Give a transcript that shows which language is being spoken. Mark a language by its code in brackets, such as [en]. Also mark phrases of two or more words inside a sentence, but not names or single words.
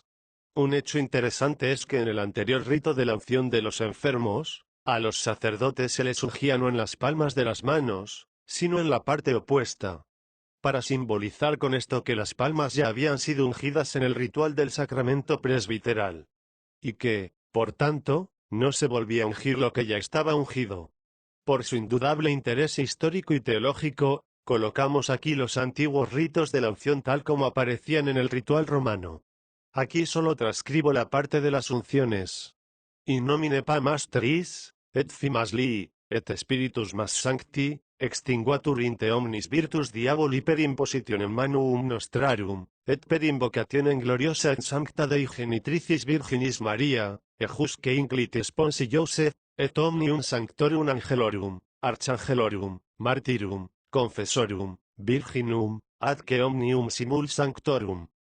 [es] Un hecho interesante es que en el anterior rito de la unción de los enfermos, a los sacerdotes se les ungía no en las palmas de las manos, sino en la parte opuesta, para simbolizar con esto que las palmas ya habían sido ungidas en el ritual del sacramento presbiteral, y que, por tanto, no se volvía a ungir lo que ya estaba ungido. Por su indudable interés histórico y teológico, colocamos aquí los antiguos ritos de la unción tal como aparecían en el ritual romano. Aquí solo transcribo la parte de las unciones. [la] In nomine Patris, et Filii, et Spiritus Sancti, extinguatur in te omnis virtus diaboli per impositionem manuum nostrarum, et per invocationem gloriosa et sancta Dei genitricis Virginis Maria, ejusque inclit sponsi Joseph, et omnium sanctorum angelorum, archangelorum, martyrum, confessorum, virginum, ad que omnium simul sanctorum.